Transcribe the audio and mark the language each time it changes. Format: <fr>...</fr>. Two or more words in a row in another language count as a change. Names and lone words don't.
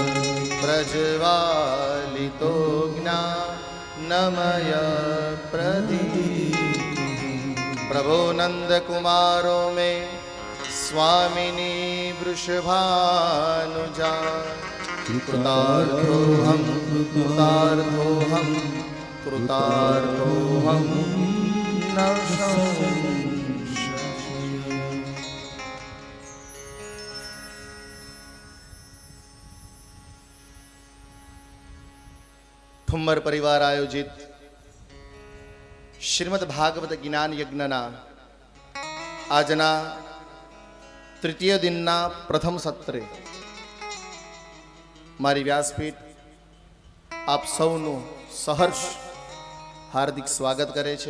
<sa>प्रज्वालितो ज्ञानमय प्रदीप प्रभो नंद कुमारो में स्वामिनी वृषभानुजा कृतार्थोऽहं कृतार्थोऽहं कृतार्थोऽहं न संशयः।</sa> <gu>ઠુમ્મર પરિવાર આયોજિત શ્રીમદ ભાગવત જ્ઞાન યજ્ઞના આજના તૃતીય દિનના પ્રથમ સત્રે મારી વ્યાસપીઠ આપ સૌનું સહર્ષ હાર્દિક સ્વાગત કરે છે.</gu>